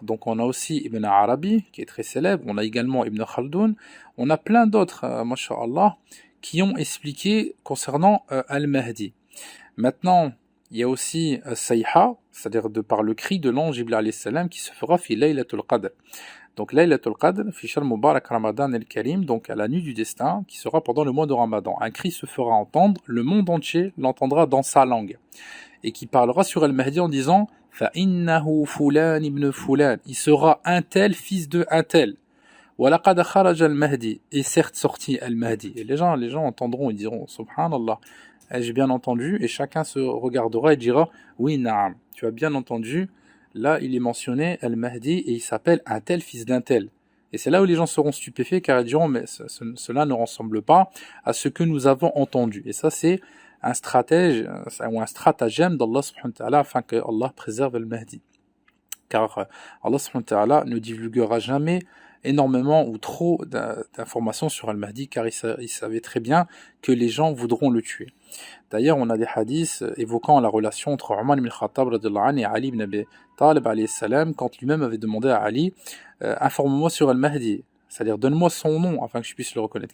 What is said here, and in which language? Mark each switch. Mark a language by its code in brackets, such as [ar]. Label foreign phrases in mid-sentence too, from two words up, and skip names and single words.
[fr] Donc on a aussi Ibn Arabi, qui est très célèbre, on a également Ibn Khaldoun, on a plein d'autres, masha'Allah, qui ont expliqué concernant Al-Mahdi. Maintenant, il y a aussi Sayha, c'est-à-dire de par le cri de l'ange Jibril [ar] عليه السلام [fr] qui se fera [ar] في ليلة القدر. [fr] Donc Laylatul Qadr, [ar] في شهر مبارك رمضان الكريم, [fr] donc à la nuit du destin, qui sera pendant le mois de Ramadan. Un cri se fera entendre, le monde entier l'entendra dans sa langue, et qui parlera sur Al-Mahdi en disant [ar] فإنه فلان بن فلان, [fr] il sera un tel fils de un tel. [ar] ولقد خرج المهدي, [fr] et certes sorti Al-Mahdi. Et les gens entendront et diront subhanallah. J'ai bien entendu, et chacun se regardera et dira oui, na'am, tu as bien entendu, là il est mentionné Al-Mahdi et il s'appelle un tel fils d'un tel. Et c'est là où les gens seront stupéfaits car ils diront mais cela ne ressemble pas à ce que nous avons entendu. Et ça c'est un stratège ou un stratagème d'Allah [ar] سبحانه وتعالى [fr] afin que Allah préserve Al-Mahdi. Car Allah [ar] سبحانه وتعالى [fr] ne divulguera jamais énormément ou trop d'informations sur Al-Mahdi car il savait très bien que les gens voudront le tuer. D'ailleurs, on a des hadiths évoquant la relation entre Omar ibn Khattab et Ali ibn Abi Talib [ar] عليه السلام [fr] quand lui-même avait demandé à Ali informe-moi sur Al-Mahdi, c'est-à-dire donne-moi son nom afin que je puisse le reconnaître.